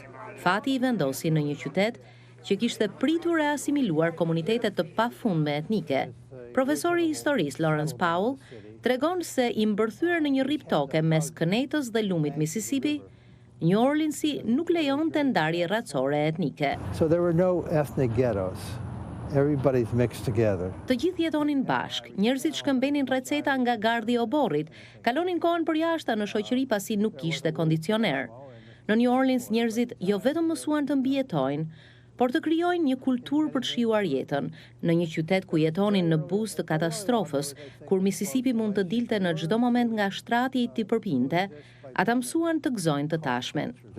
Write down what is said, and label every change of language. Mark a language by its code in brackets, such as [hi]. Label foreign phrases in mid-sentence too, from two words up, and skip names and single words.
[sq] Fati i vendosi në një qytet që kishte pritur e asimiluar komunitete të pafundme etnike. Profesori i historisë Lawrence Powell tregon se i mbërthyer në një rrip toke mes kënetës dhe lumit Mississippi, New Orleansi nuk lejonte ndarje racore etnike. [en] So there were no ethnic ghettos. Everybody's mixed together. [sq] Të gjithë jetonin bashk, njerëzit shkëmbenin receta nga gardhi i oborrit, kalonin kohën përjashta në shoqëri pasi nuk kishte kondicioner. Në New Orleans njerëzit jo vetëm mësuan të mbijetojnë, por të krijojnë një kulturë për të shijuar jetën, në një qytet ku jetonin në buzë të katastrofës, kur Mississippi mund të dilte në çdo moment nga shtrati i t'i përpinte, ata mësuan të gëzojnë të tashmen.